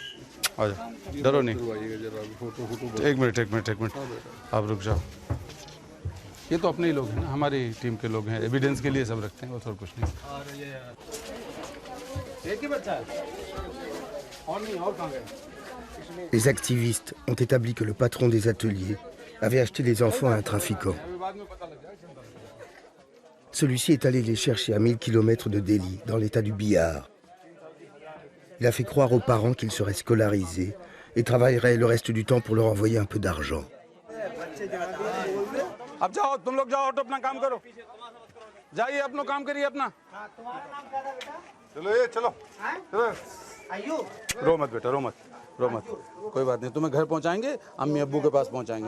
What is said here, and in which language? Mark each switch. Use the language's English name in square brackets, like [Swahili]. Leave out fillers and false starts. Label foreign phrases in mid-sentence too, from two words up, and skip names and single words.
[Hindi] आ जाओ, डरो नहीं। एक मिनट आप रुक जाओ। ये तो अपने ही लोग हैं ना, हमारी टीम के लोग हैं, एविडेंस के लिए सब रखते हैं, वो और कुछ नहीं। एक ही बच्चा है और नहीं, और कहाँ गए? [French] Les activistes ont établi que le patron des ateliers avait acheté les enfants à un trafiquant. Celui-ci est allé les chercher à 1000 km de Delhi, dans l'état du Bihar. Il a fait croire aux parents qu'ils seraient scolarisés et travailleraient le reste du temps pour leur envoyer un peu d'argent. [Hindi] अब जाओ तुम लोग, जाओ ऑटो अपना काम करो, जाइए अपना काम करिए अपना। चलो ये चलो रो मत बेटा, रो मत, कोई बात नहीं, तुम्हें घर पहुंचाएंगे, अम्मी अब्बू के पास पहुंचाएंगे।